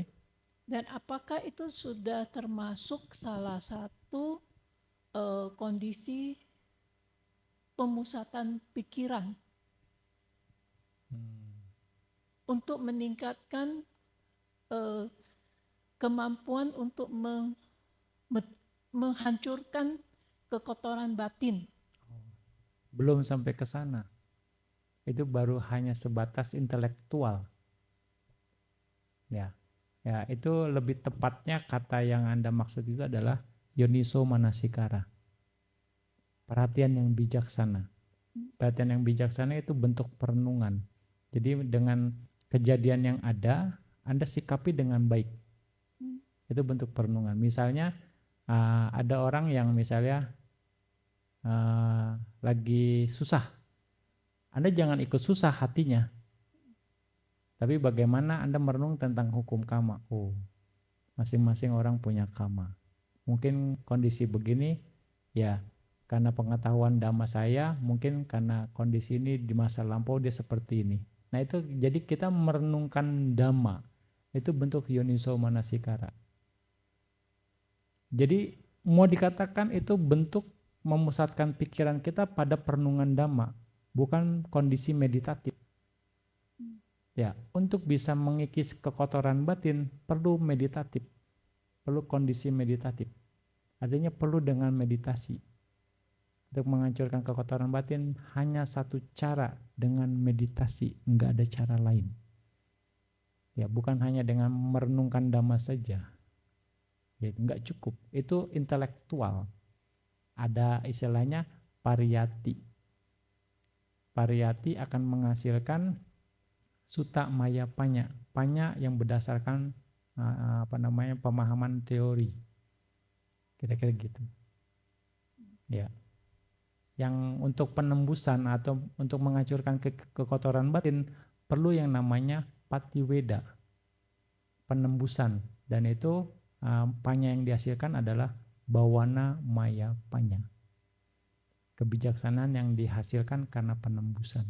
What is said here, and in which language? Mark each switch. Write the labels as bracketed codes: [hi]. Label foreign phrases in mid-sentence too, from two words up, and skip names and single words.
[id] Dan apakah itu sudah termasuk salah satu kondisi pemusatan pikiran untuk meningkatkan kemampuan untuk menghancurkan kekotoran batin. Belum sampai ke sana. Itu baru hanya sebatas intelektual. Ya. Ya, itu lebih tepatnya kata yang Anda maksud itu adalah [pi] yoniso manasikara. [id] Perhatian yang bijaksana. Perhatian yang bijaksana itu bentuk perenungan. Jadi dengan kejadian yang ada, Anda sikapi dengan baik. Itu bentuk perenungan. Misalnya ada orang yang misalnya lagi susah. Anda jangan ikut susah hatinya. Tapi bagaimana Anda merenung tentang hukum karma. Oh, masing-masing orang punya karma. Mungkin kondisi begini, ya karena pengetahuan dhamma saya, mungkin karena kondisi ini di masa lampau dia seperti ini. Nah itu jadi kita merenungkan dhamma. Itu bentuk [pi] yoniso manasikara. [id] Jadi mau dikatakan itu bentuk memusatkan pikiran kita pada perenungan dhamma, bukan kondisi meditatif. Ya, untuk bisa mengikis kekotoran batin perlu meditatif, perlu kondisi meditatif. Artinya perlu dengan meditasi. Untuk menghancurkan kekotoran batin hanya satu cara, dengan meditasi, enggak ada cara lain. Ya, bukan hanya dengan merenungkan dhamma saja. Ya, enggak cukup. Itu intelektual. Ada istilahnya pariyati. Pariyati akan menghasilkan [pi] sutta maya panya. [id] Panya yang berdasarkan pemahaman teori. Kira-kira gitu. Ya. Yang untuk penembusan atau untuk menghancurkan kekotoran batin perlu yang namanya patiweda, penembusan, dan itu panya yang dihasilkan adalah [pi] bawana maya panya, [id] kebijaksanaan yang dihasilkan karena penembusan.